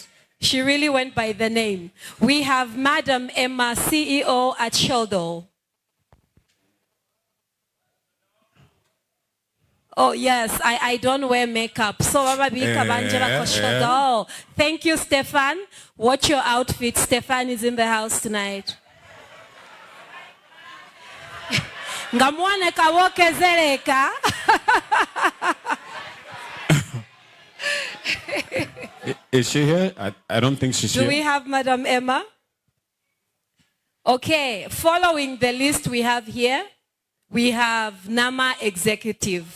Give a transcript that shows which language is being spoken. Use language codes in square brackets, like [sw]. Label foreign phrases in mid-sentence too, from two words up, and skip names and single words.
[en] She really went by the name. We have Madam Emma, CEO at Shodo. Oh yes, I don't wear makeup. So thank you, Stefan. Watch your outfit. Stefan is in the house tonight. Ngamwane kawoke zeleka. Is she here? I don't think she's here. Do we have Madam Emma? Okay, following the list we have here, we have NAMA Executive.